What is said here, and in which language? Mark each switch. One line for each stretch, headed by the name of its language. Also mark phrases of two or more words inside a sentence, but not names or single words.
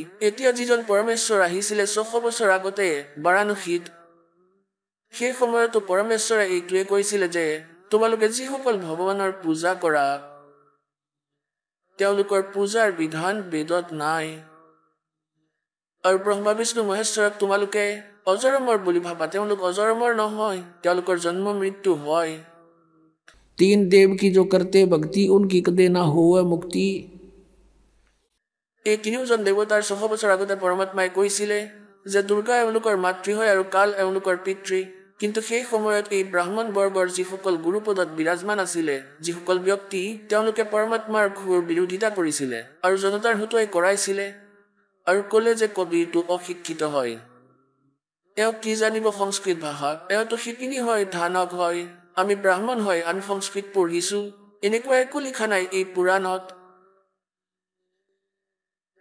Assamese: এতিয়া যিজন পৰমেশ্বৰ আহিছিলে 600 বছৰ আগতে বাৰাণসীত, সেই সময়তো পৰমেশ্বৰে এইটোৱে কৈছিলে যে তোমালোকে যিসকল ভগৱানৰ পূজা কৰা, তেওঁলোকৰ পূজাৰ বিধান বেদত নাই। আৰু ব্ৰহ্মা বিষ্ণু মহেশ্বৰক তোমালোকে অজৰমৰ বুলি ভাবা, তেওঁলোক অজৰমৰ নহয়, তেওঁলোকৰ জন্ম মৃত্যু হয়।
Hindi: 3 देव की जो करते भक्ति उनकी कदे ना होवे मुक्ति।
Assamese: এই তিনিওজন দেৱতাৰ 600 বছৰ আগতে পৰমাত্মাই কৈছিলে যে দুৰ্গা এওঁলোকৰ মাতৃ হয় আৰু কাল এওঁলোকৰ পিতৃ। কিন্তু সেই সময়ত এই ব্ৰাহ্মণ বৰ্গৰ যিসকল গুৰুপদত বিৰাজমান আছিলে, যিসকল ব্যক্তি, তেওঁলোকে পৰমাত্মাৰ ঘোৰ বিৰোধিতা কৰিছিলে আৰু জনতাৰ হতুৱাই কৰাইছিলে আৰু ক'লে যে কবিৰটো অশিক্ষিত হয়, এওঁ কি জানিব সংস্কৃত ভাষা, এওঁতো শিপিনী হয়, ধানক হয়, আমি ব্ৰাহ্মণ হয়, আমি সংস্কৃত পঢ়িছো, এনেকুৱা একো লিখা নাই এই পুৰাণত।